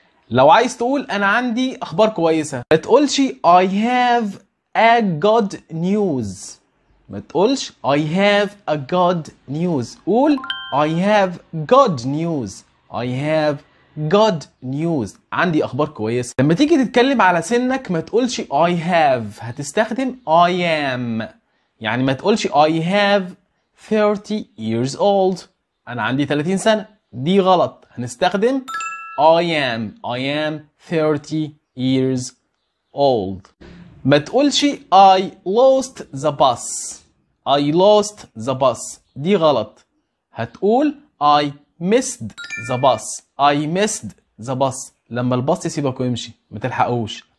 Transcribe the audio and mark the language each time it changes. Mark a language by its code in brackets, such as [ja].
[ar] لو عايز تقول انا عندي اخبار كويسة، ما تقولش [en] I have a good news. [ar] ما تقولش [en] I have a good news، [ar] قول [en] I have good news. I have good news، [ar] عندي اخبار كويسة. لما تيجي تتكلم على سنك ما تقولش [en] I have، [ar] هتستخدم [en] I am. [ar] يعني ما تقولش [en] I have 30 years old، [ar] انا عندي 30 سنة، دي غلط. هنستخدم [en] I am 30 years old. [ar] ما تقولش [en] I lost the bus. I lost the bus، [ar] دي غلط. هتقول [en] I missed the bus. I missed the bus، [ar] لما الباص يسيبك ويمشي ما تلحقوش.